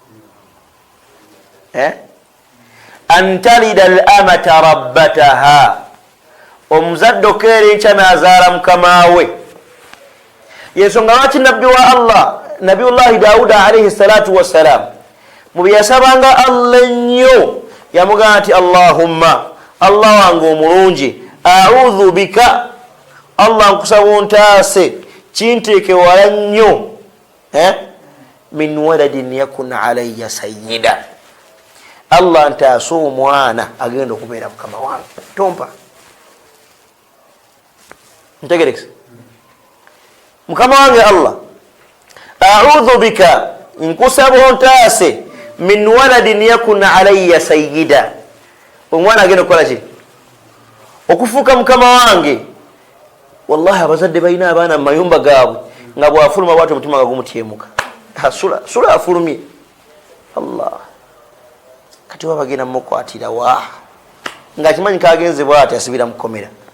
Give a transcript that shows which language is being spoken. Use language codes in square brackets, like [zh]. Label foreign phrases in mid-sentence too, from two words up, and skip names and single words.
[ar] أن تلد الأمة ربتها [lg] omuzadde okeera enkya n'azaala mukama we yensonga lwaki nabbi wa allah nabiyullahi dawuda [ar] عليه الصلاة والسلام [lg] mu bye yasabanga allah ennyo yamugamba nti allahumma allah wange omulungi [ar] أعوذ بك [lg] allah nkusaba ontaase kinteeke wala nnyo [ar] من ولد يكون علي سيدا [lg] allah ntaase omwana agenda okubeera mukama wange tompa ntegerekesa mukama wange allah [ar] أعوذ بك [lg] nkusaba ontaase [ar] من ولد يكون علي سيدا [lg] omwana agenda okukola ki okufuuka mukama wange wallahi abazadde balina abaana mu mayumba gaabwe nga bwafuluma bwati omutima nga gumutyemuka sula afulumye allah kati wabagenda mukwatira wa nga kimanyi kagenze bwati asibira mukomera